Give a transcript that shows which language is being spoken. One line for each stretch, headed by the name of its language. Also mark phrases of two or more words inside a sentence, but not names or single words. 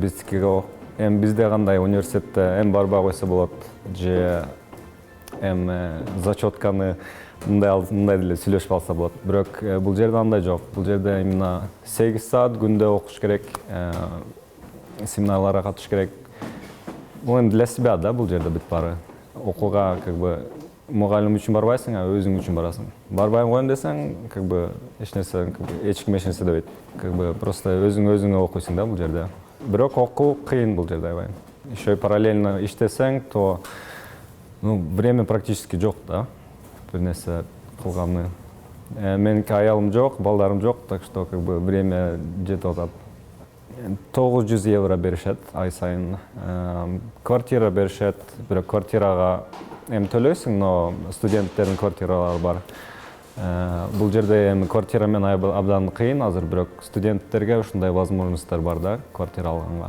Kyrgyz: Биздикиге эми бизде кандай университетте эми барбай койсо болот. Же эми зачетканы мындай деле сүйлөшүп алса болот. Бирок бул жерде андай жок. Бул жерде именно 8 саат күндө окуш керек, семинарларга катыш керек. Бул эми
Russian: для себя
Kyrgyz: да бул жерде бүт баары. Окууга
Russian: как бы
Kyrgyz: мугалим үчүн барбайсың, а өзүң үчүн барасың. Барбай коем десең,
Russian: как бы
Kyrgyz: эч нерсе, эч ким эч нерсе дебейт.
Russian: Как бы просто
Kyrgyz: өзүңө окуйсуң да бул жерде. Бирок окуу кыйын бул жерде аябай.
Russian: Еще и параллельно иштесең, то время практически
Kyrgyz: жок да. Бир нерсе кылганы. Меники аялым жок, балдарым жок,
Russian: так что как бы время
Kyrgyz: жетип атат. 900 евро беришет ай сайын. Квартира беришет, бирок квартирага эми төлөйсүң, но студенттердин квартиралары бар. Бул жерде эми квартира менен абдан кыйын азыр, бирок студенттерге ушундай возможностьтор бар да, квартира алганга.